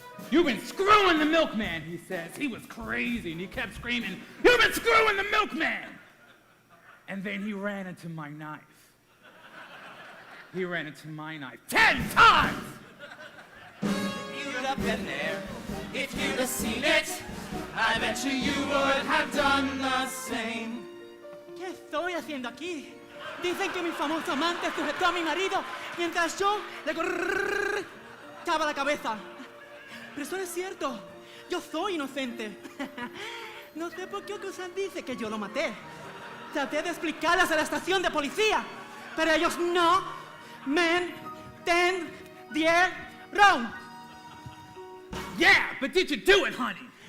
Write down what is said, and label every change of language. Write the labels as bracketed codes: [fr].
[en] "You've been screwing the milkman," he says. He was crazy and he kept screaming, "You've been screwing the milkman!" And then he ran into my knife. He ran into my knife 10 times! If you'd have been there, if you'd have seen it, I bet you would have done the same. [es] ¿Qué estoy haciendo aquí? Dicen que mi famoso amante sujetó a mi marido mientras yo le cortaba la cabeza. Pero eso no es cierto. Yo soy inocente. No sé por qué Ocusan dice que yo lo maté. Traté de explicarles a la estación de policía, pero ellos no me entendieron. [en] Yeah, but did you do it, honey?